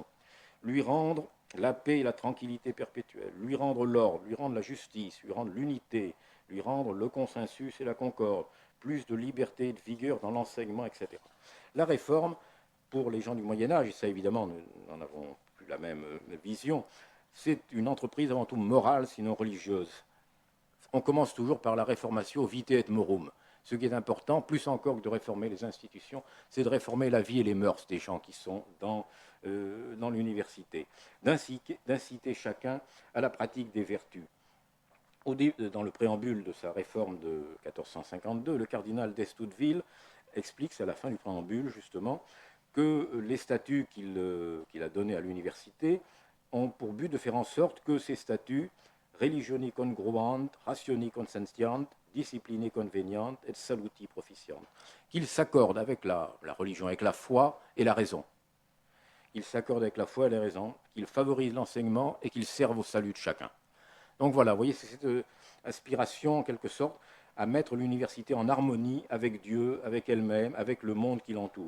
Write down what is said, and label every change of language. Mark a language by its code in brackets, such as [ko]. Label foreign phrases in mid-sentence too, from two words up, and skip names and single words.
[fr] Lui rendre la paix et la tranquillité perpétuelle, lui rendre l'ordre, lui rendre la justice, lui rendre l'unité, lui rendre le consensus et la concorde, plus de liberté et de vigueur dans l'enseignement, etc. La réforme, pour les gens du Moyen-Âge, et ça évidemment nous n'en avons plus la même vision, c'est une entreprise avant tout morale, sinon religieuse. On commence toujours par la [la] réformatio vitae et morum. [fr] Ce qui est important, plus encore que de réformer les institutions, c'est de réformer la vie et les mœurs des gens qui sont dans l'université, d'inciter chacun à la pratique des vertus. Dans le préambule de sa réforme de 1452, le cardinal d'Estouteville explique, c'est à la fin du préambule justement, que les statuts qu'il a donnés à l'université ont pour but de faire en sorte que ces statuts [la] religioni congruant, rationi consentiant, disciplinae conveniant et saluti proficiant, [fr] qu'ils s'accordent avec la religion, avec la foi et la raison. Qu'ils s'accordent avec la foi et la raison, qu'ils favorisent l'enseignement et qu'ils servent au salut de chacun. Donc voilà, vous voyez, c'est cette aspiration, en quelque sorte, à mettre l'université en harmonie avec Dieu, avec elle-même, avec le monde qui l'entoure.